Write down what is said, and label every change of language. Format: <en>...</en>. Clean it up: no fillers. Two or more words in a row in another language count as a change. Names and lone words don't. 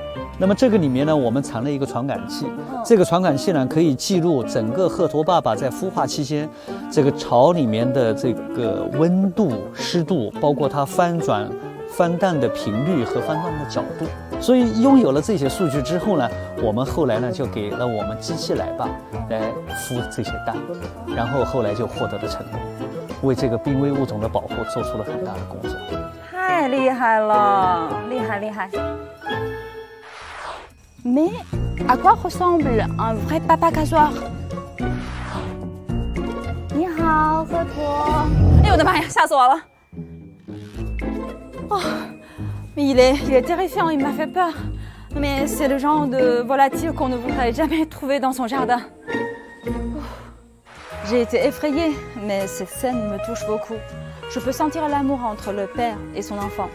<zh>那么这个里面呢，我们藏了一个传感器，这个传感器呢可以记录整个鹤鸵爸爸在孵化期间，这个巢里面的这个温度、湿度，包括它翻蛋的频率和翻蛋的角度。所以拥有了这些数据之后呢，我们后来呢就给了我们机器奶爸来孵这些蛋，然后后来就获得了成功，为这个濒危物种的保护做出了很大的工作。太厉害了，厉害厉害！</zh> <fr>Mais à quoi ressemble un vrai papa casoar?</fr> <zh>你好，鹤鸵。哎呦我的妈呀，吓死我了！</zh> <fr>Oh, mais il est terrifiant, il m'a fait peur. Mais c'est le genre de volatile qu'on ne voudrait jamais trouver dans son jardin. J'ai été effrayée, mais cette scène me touche beaucoup. Je peux sentir l'amour entre le père et son enfant.</fr>